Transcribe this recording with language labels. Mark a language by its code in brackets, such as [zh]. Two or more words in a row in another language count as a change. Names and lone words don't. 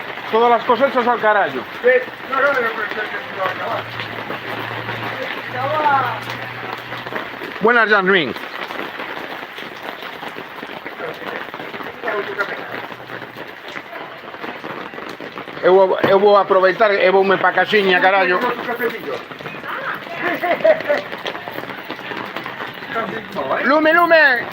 [es] Todas las cosechas al carajo. Sí, no, pero que no va a acabar. Buenas, Jasmine. [gl] Eu vou aproveitar e voume pa casiña, carallo. Lume, lume!